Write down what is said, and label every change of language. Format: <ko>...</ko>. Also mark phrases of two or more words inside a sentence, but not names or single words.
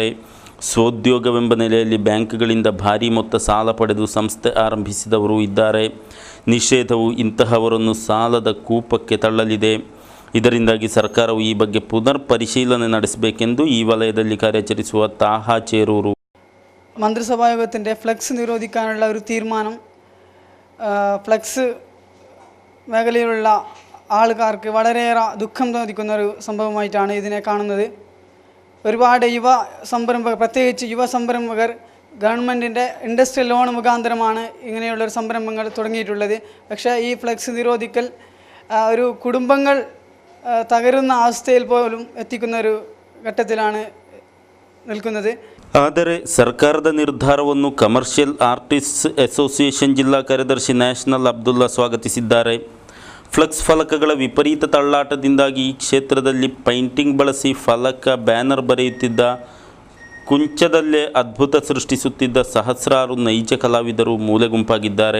<kn>ಸ್ವೋದ್ಯೋಗವೆಂಬ ನೆಲೆಯಲ್ಲಿ ಬ್ಯಾಂಕ್ಗಳಿಂದ ಭಾರೀ ಮೊತ್ತ ಸಾಲ ಪಡೆದು ಸಂಸ್ಥೆ ಆರಂಭಿಸಿದವರು ಇದ್ದಾರೆ. ನಿಷೇಧವು ಇಂತಹವರನ್ನು ಸಾಲದ ಕೂಪಕ್ಕೆ ತಳ್ಳಲಿದೆ. ಇದರಿಂದಾಗಿ ಸರ್ಕಾರವು ಈ ಬಗ್ಗೆ ಪುನರ್ ಪರಿಶೀಲನೆ ನಡೆಸಬೇಕೆಂದು ಈ ವಲಯದಲ್ಲಿ ಕಾರ್ಯಾಚರಿಸುವ ತಾಹಾ ಚೇರೂರು</kn> <ml>മന്ത്രിസഭായോഗത്തിൻ്റെ ഫ്ലക്സ് നിരോധിക്കാനുള്ള ഒരു തീരുമാനം ഫ്ലക്സ് മേഖലയിലുള്ള ആൾക്കാർക്ക് വളരെയേറെ ദുഃഖം തോന്നിക്കുന്ന ഒരു സംഭവമായിട്ടാണ് ഇതിനെ കാണുന്നത്. ഒരുപാട് പ്രത്യേകിച്ച് യുവ സംരംഭകർ ഗവൺമെൻറ്റിൻ്റെ</ml> <en>industrial loan</en> <ml>മുഖാന്തരമാണ് ഇങ്ങനെയുള്ളൊരു സംരംഭങ്ങൾ തുടങ്ങിയിട്ടുള്ളത്. പക്ഷേ ഈ ഫ്ലക്സ് നിരോധിക്കൽ ഒരു കുടുംബങ്ങൾ തകരുന്ന അവസ്ഥയിൽ പോലും എത്തിക്കുന്ന ഒരു ഘട്ടത്തിലാണ് നിൽക്കുന്നത്.</ml> <kn>ಆದರೆ ಸರ್ಕಾರದ ನಿರ್ಧಾರವನ್ನು ಕಮರ್ಷಿಯಲ್ ಆರ್ಟಿಸ್ಟ್ಸ್ ಅಸೋಸಿಯೇಷನ್ ಜಿಲ್ಲಾ ಕಾರ್ಯದರ್ಶಿ ನ್ಯಾಷನಲ್ ಅಬ್ದುಲ್ಲಾ ಸ್ವಾಗತಿಸಿದ್ದಾರೆ. ಫ್ಲೆಕ್ಸ್ ಫಲಕಗಳ ವಿಪರೀತ ತಳ್ಳಾಟದಿಂದಾಗಿ ಈ ಕ್ಷೇತ್ರದಲ್ಲಿ ಪೈಂಟಿಂಗ್ ಬಳಸಿ ಫಲಕ, ಬ್ಯಾನರ್ ಬರೆಯುತ್ತಿದ್ದ, ಕುಂಚದಲ್ಲೇ ಅದ್ಭುತ ಸೃಷ್ಟಿಸುತ್ತಿದ್ದ ಸಹಸ್ರಾರು ನೈಜ ಕಲಾವಿದರು ಮೂಲೆಗುಂಪಾಗಿದ್ದಾರೆ.</kn>